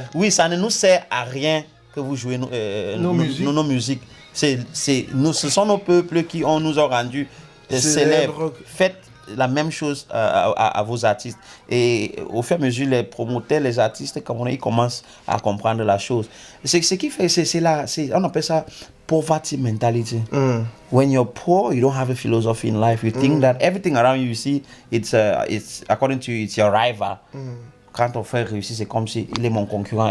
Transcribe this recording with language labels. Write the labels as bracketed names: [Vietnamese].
[French] ça ne nous sert à rien que vous jouez nos musiques. Ce sont nos peuples qui nous ont rendus célèbres. Faites la même chose à vos artistes. Et au fur et à mesure, les promoteurs, les artistes, comme ils commencent à comprendre la chose. Ce qui fait, on appelle ça [English] poverty mentality. When you're poor, you don't have a philosophy in life. You think that everything around you see, it's according to you, it's your rival. [French] Quand ton frère réussit, c'est comme si il est mon concurrent.